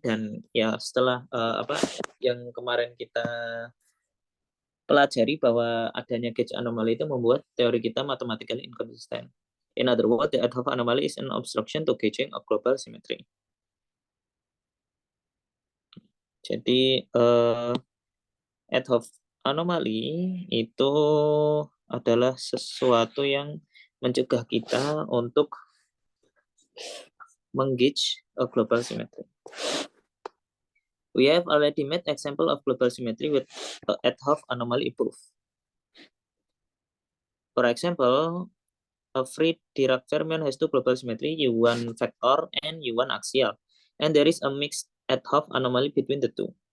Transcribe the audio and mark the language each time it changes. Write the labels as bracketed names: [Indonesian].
[Indonesian] Dan ya setelah yang kemarin kita pelajari bahwa adanya gauge anomali itu membuat teori kita [English] mathematically inconsistent. In other words, the Etehoff anomaly is an obstruction to gauging of global symmetry. [Indonesian] Jadi Etehoff anomaly itu adalah sesuatu yang mencegah kita untuk menggauge [English] a global symmetry. We have already made example of global symmetry with Etehoff anomaly proof. For example, a free Dirac fermion has two global symmetry, U1 vector and U1 axial, and there is a mixed Etehoff anomaly between the two.